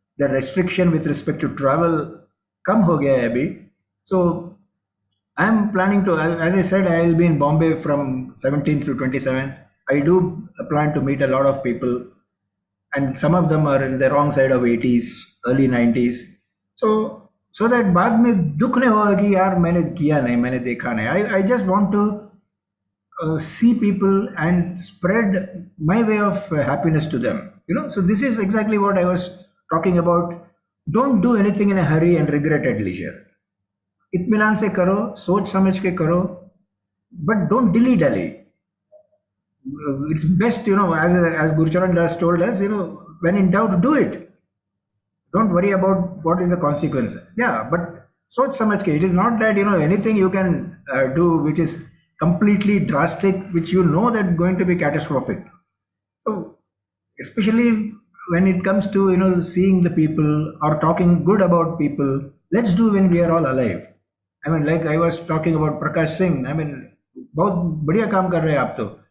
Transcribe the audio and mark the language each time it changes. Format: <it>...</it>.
<en>The restriction with respect to travel</en> <hi>come ho gaya hai abhi.</hi> <en>So I'm planning to, as I said, I will be in Bombay from 17th to 27th. I do plan to meet a lot of people, and some of them are in the wrong side of 80s, early 90s. So that</en> <hi>बाद में दुख नहीं होगा कि यार मैंने किया नहीं, मैंने देखा नहीं.</hi> <en>I just want to see people and spread my way of happiness to them. So this is exactly what I was talking about. Don't do anything in a hurry and regret at leisure.</en> <hi>इत्मीनान से करो, सोच समझ के करो,</hi> <en>but don't dilly dally. It's best, as Gurcharan Das told us, when in doubt, do it. Don't worry about what is the consequence. Yeah, but</en> <hi>soch samajh ke.</hi> <en>It is not that anything you can do which is completely drastic, which that going to be catastrophic. So especially when it comes to seeing the people or talking good about people, let's do when we are all alive. I mean, like I was talking about Prakash Singh.</en> <hi>I mean, बहुत बढ़िया काम कर रहे हैं आप तो.</hi>